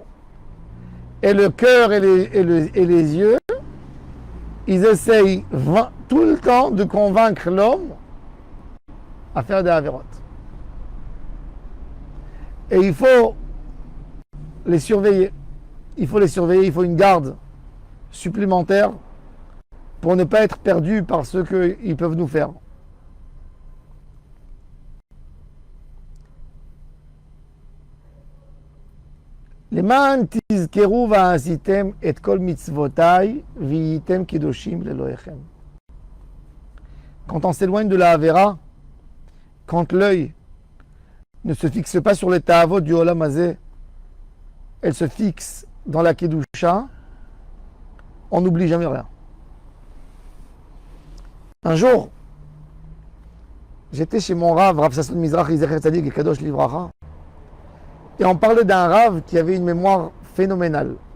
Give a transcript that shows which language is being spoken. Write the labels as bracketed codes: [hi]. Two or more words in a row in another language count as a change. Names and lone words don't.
[fr] Et le cœur et les yeux, ils essayent tout le temps de convaincre l'homme à faire des avérotes. Et il faut les surveiller. Il faut une garde supplémentaire pour ne pas être perdu par ce qu'ils peuvent nous faire. [he] למען תזכרו ועשיתם את כל מצוותיי והייתם קדושים לאלוהיכם. [fr] Quand on s'éloigne de la Avera, quand l'œil ne se fixe pas sur les ta'avot du [he] עולם הזה, [fr] elle se fixe dans la Kedusha, on n'oublie jamais rien. Un jour, j'étais chez mon Rav Sasson Mizrahi [he] זכר צדיק וקדוש לברכה, [fr] et on parlait d'un Rav qui avait une mémoire phénoménale.